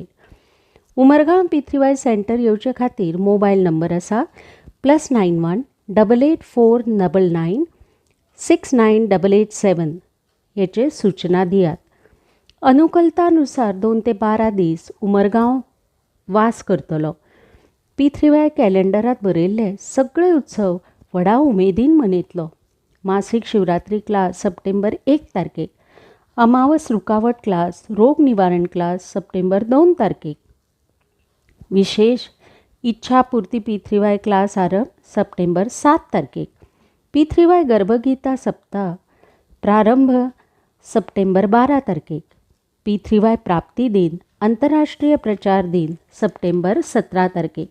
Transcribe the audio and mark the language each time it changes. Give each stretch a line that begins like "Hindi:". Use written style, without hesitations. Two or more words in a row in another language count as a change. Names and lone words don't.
Konkani: उमरगांव पितृवाय सेंटर येवचे खातीर
English: mobile number
Konkani: आसा +91 8849969887 हेचेर सूचना दियात. अनुकूलतानुसार 2 ते 12 दीस उमरगांव वास करतलो. पितृवाय कॅलेंडरात बरयल्ले सगळे उत्सव व्हडा उमेदीन मनयतलो. मासीक शिवरात्री
English: class September
Konkani: 1 तारखेक, अमावस रुकावट क्लास रोग निवारण
English: class September
Konkani: 2 तारखेक, विशेष इच्छापुर्ती पितृवाय क्लास आरंभ सप्टेंबर 7 तारखेक, पितृवाय गर्भगीता सप्ताह प्रारंभ सप्टेंबर 12 तारखेक, पितृवाय प्राप्ती दिन आंतरराष्ट्रीय प्रचार दिन सप्टेंबर 17 तारखेक.